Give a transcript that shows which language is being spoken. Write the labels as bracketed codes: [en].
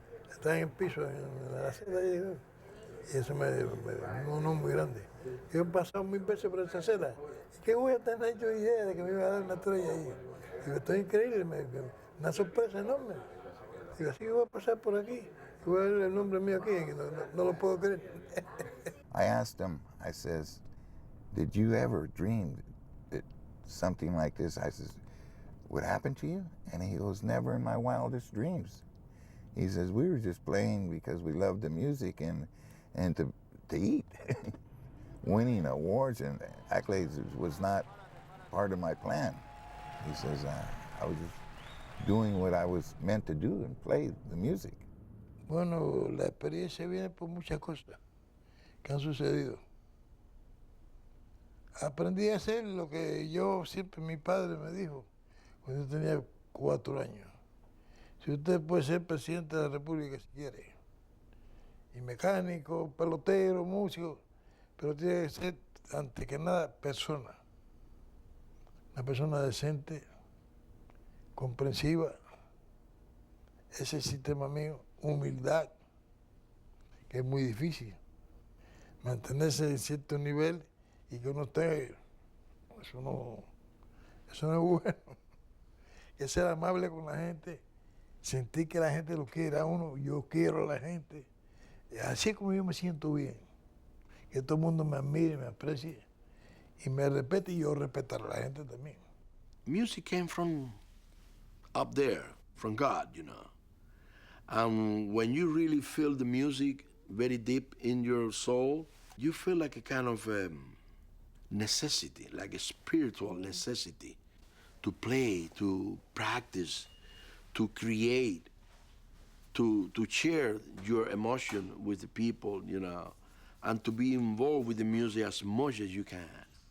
[es] Está en el piso, en la acera. Y eso me un honor muy grande. Yo he pasado 1000 veces por esa acera. ¿Y qué voy a tener yo idea de que me iba a dar una estrella ahí? Digo, esto es increíble, una sorpresa enorme. Digo, así que voy a pasar por aquí. Y voy a ver el nombre mío aquí, que no lo puedo creer. [en] I asked him, I says, did you ever dream that something like this, I says, would happen to you? And he goes, never in my wildest dreams. He says, we were just playing because we loved the music and to eat. Winning awards and accolades was not part of my plan. He says, I was just doing what I was meant to do and play the music. [es] Bueno, la experiencia viene por muchas cosas que han sucedido. Aprendí a hacer lo que yo siempre, mi padre me dijo, cuando yo tenía 4 años. Si usted puede ser presidente de la República si quiere, y mecánico, pelotero, músico, pero tiene que ser, antes que nada, persona. Una persona decente, comprensiva. Ese es el sistema mío, humildad, que es muy difícil. Mantenerse en cierto nivel y que uno esté, eso no es bueno. Que ser amable con la gente, sentir que la gente lo quiere a uno, yo quiero a la gente. Así es como yo me siento bien. Que todo el mundo me admire, me aprecie y me respete y yo respetar a la gente también. [en] Music came from up there, from God, you know. And when you really feel the music very deep in your soul, you feel like a kind of necessity, like a spiritual necessity, to play, to practice, to create, to share your emotion with the people, you know, and to be involved with the music as much as you can.